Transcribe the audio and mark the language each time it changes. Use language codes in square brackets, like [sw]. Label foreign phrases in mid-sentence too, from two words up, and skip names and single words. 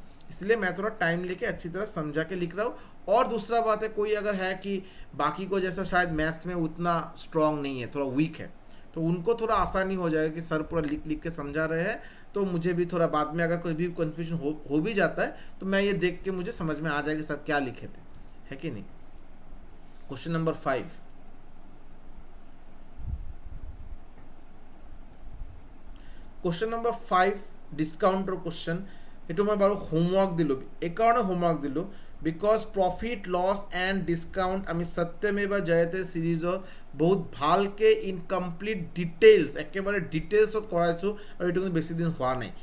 [hi] इसलिए मैं थोड़ा टाइम लेके अच्छी तरह समझा के लिख रहा हूँ। और दूसरा बात है, कोई अगर है कि बाकी को जैसा शायद मैथ्स में उतना स्ट्रांग नहीं है, थोड़ा वीक है, तो उनको थोड़ा आसानी हो जाएगा कि सर पूरा लिख लिख के समझा रहे हैं, तो मुझे भी थोड़ा बाद में अगर कोई भी कन्फ्यूजन हो भी जाता है तो मैं ये देख के मुझे समझ में आ जाएगा सर क्या लिखे थे, है कि नहीं। [en] question number 5, question number 5 [as] ডিসকাউণ্টৰ কুৱেশ্যন। এইটো মই বাৰু হোমৱৰ্ক দিলোঁ, এইকাৰণে হোমৱৰ্ক দিলোঁ [en] because profit loss and discount [as] আমি সত্যমেৱা জয়তে ছিৰিজত বহুত ভালকৈ [en] incomplete details, [as] একেবাৰে ডিটেইলছত কৰাইছোঁ, আৰু এইটো কিন্তু বেছি দিন হোৱা নাই।